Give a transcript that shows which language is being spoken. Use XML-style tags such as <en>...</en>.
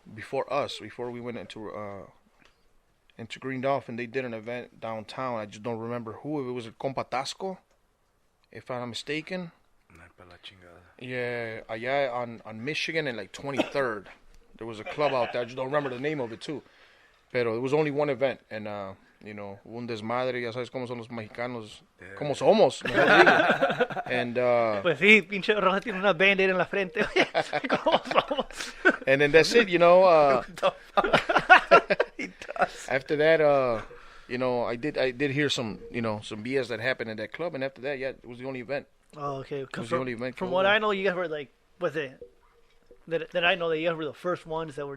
<en>Before we went into Green Dolphin, they did an event downtown. I just don't remember who. It was at Compatasco, if I'm not mistaken. Yeah, allá on Michigan and like 23rd. There was a club out there. I just don't remember the name of it too.</en> <es>Pero</es> <en>it was only one event, and you know,</en> <es>un desmadre, ya sabes cómo son los mexicanos, cómo somos, mejor digo.</es> <en>And</en> <es>Pues sí, pinche Rojas tiene una band-aid en la frente. ¿Cómo somos?</es> <en>and then that's it, you know. He does. After that, you know, I did hear some, you know, some BS that happened in that club, and after that, yeah, it was the only event. Oh, okay. It was the only event. From what I know, you guys were like, was it? That I know that you guys were the first ones that were.</en>